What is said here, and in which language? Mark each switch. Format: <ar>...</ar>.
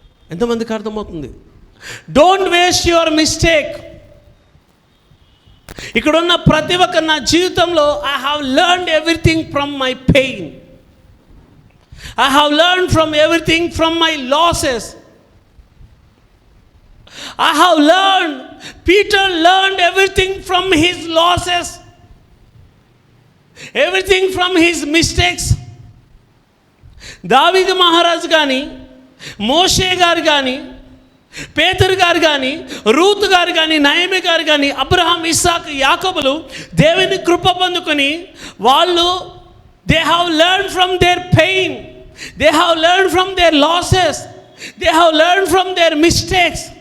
<te>ఎంతమందికి అర్థమవుతుంది?</te> <en>Don't waste your mistake.</en> <te>ఇక్కడున్న ప్రతి ఒక్క నా జీవితంలో</te> <en>I have learned everything from my pain. I have learned from everything from my losses. I have learned, Peter learned everything from his losses, everything from his mistakes.</en> <te>దావీదు మహారాజు కానీ, మోషే గారు కానీ, పేతురు గారు కానీ, రూతు గారు కానీ, నయమి గారు కానీ, అబ్రహాం, ఇస్సాక్, యాకోబులు దేవుని కృప పొందుకొని వాళ్ళు</te> <en>they have learned from their pain, they have learned from their losses, they have learned from their mistakes.</en>